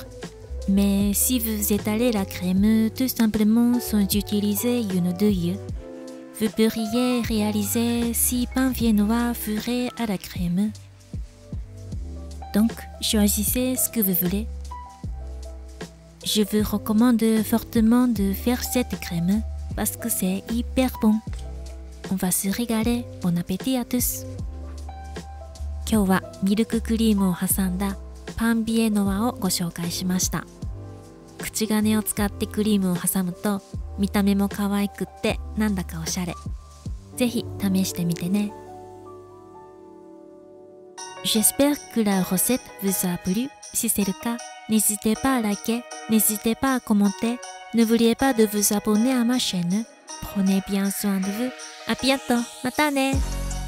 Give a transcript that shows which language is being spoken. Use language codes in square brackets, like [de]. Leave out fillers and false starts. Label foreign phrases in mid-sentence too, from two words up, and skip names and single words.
[fr] Mais si vous étalez la crème tout simplement sans utiliser une deuil, vous pourriez réaliser 6 pains viennois fourrés à la crème. Donc, choisissez ce que vous voulez. Je vous recommande fortement de faire cette crème parce que c'est hyper bon. On va se régaler. Bon appétit à tous. [ja] 今日はミルククリームを挟んだパンビエノワをご紹介しました。口金を使ってクリームを挟むと見た目も可愛くってなんだかおしゃれ。ぜひ試してみてね。 [fr] J'espère que la recette vous a plu. Si c'est le cas, n'hésitez pas à liker, n'hésitez pas à commenter. N'oubliez pas de vous abonner à ma chaîne. Prenez bien soin de vous. À bientôt. [ja] またね。